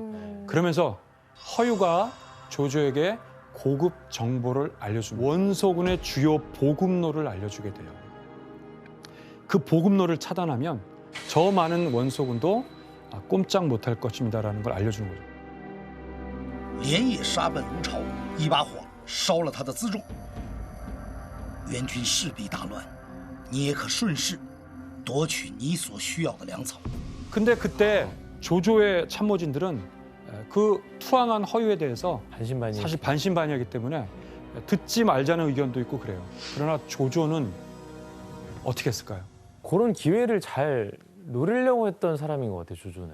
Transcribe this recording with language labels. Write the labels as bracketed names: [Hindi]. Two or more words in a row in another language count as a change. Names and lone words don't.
[Korean] 그러면서 허유가 조조에게 고급 정보를 알려줍니다. 원소군의 주요 보급로를 알려주게 돼요. 그 보급로를 차단하면 저 많은 원소군도 꼼짝 못할 것입니다라는 걸 알려주는 거죠. [Chinese] 连夜杀奔吴朝，一把火烧了他的辎重。援军势必大乱，你也可顺势夺取你所需要的粮草。 [Korean] 근데 그때 조조의 참모진들은 그 투항한 허유에 대해서 반신반의. 사실 반신반의하기 때문에 듣지 말자는 의견도 있고 그래요. 그러나 조조는 어떻게 했을까요? 그런 기회를 잘 노리려고 했던 사람인 것 같아요, 조조는.